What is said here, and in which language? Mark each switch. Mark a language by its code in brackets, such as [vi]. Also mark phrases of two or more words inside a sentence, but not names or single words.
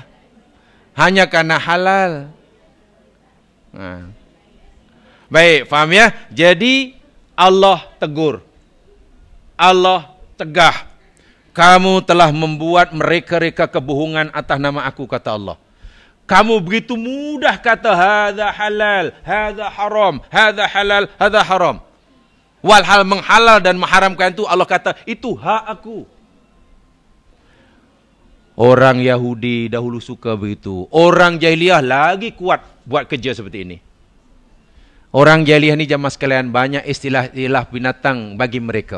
[ms] Hanya karena halal. Baik, faham ya? Jadi Allah tegur. Allah tegah. Kamu telah membuat mereka-reka kebohongan atas nama aku, kata Allah. Kamu begitu mudah kata [ar] هذا حلال، هذا حرام، هذا حلال، هذا حرام. [ms] Walhal menghalal dan mengharamkan itu Allah kata itu hak aku. Orang Yahudi dahulu suka begitu. Orang jahiliyah lagi kuat buat kerja seperti ini. Orang jahiliyah ni jamaah sekalian banyak istilah-istilah binatang bagi mereka.